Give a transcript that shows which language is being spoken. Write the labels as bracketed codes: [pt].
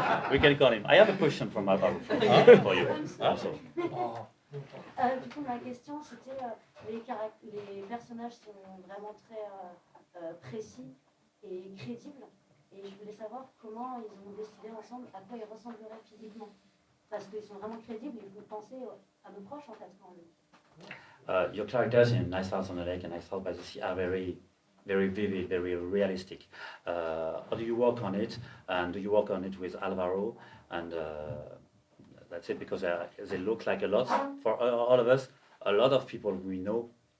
[en] We can call him. I have a question from Alvaro for you. Also. [fr] Du coup, ma question, c'était les personnages sont vraiment très précis et crédibles. Et je voulais savoir comment ils ont décidé ensemble à quoi ils ressembleraient physiquement. Parce qu'ils sont vraiment crédibles et vous pensez à nos proches en fait quand on les... [en] Your characters in Nice House on the Lake and Nice House by the Sea are very, very vivid, very realistic. How do you work on it? And do you work on it with Alvaro? And that's it, because they look like a lot for all of us. A lot of people we know.